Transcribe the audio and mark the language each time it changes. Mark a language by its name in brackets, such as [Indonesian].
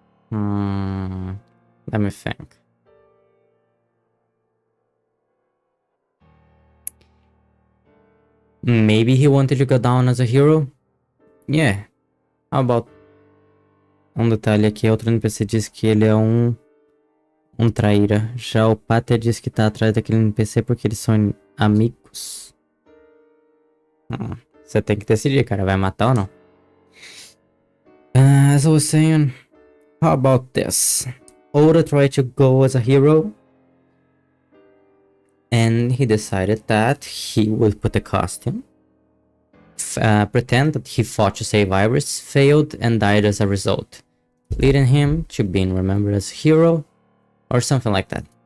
[English] Let me think. Maybe he wanted to go down as a hero? Yeah. How about... [Portuguese] Um detalhe aqui, outro NPC diz que ele é um traíra. Já o Pater diz que tá atrás daquele NPC porque eles são amigos. Você tem que decidir, cara. Vai matar ou não? [English] As I was saying, how about this? Oda tried to go as a hero, and he decided that he would put a costume, pretend that he fought to save Iris, failed, and died as a result, leading him to being remembered as a hero, or something like that.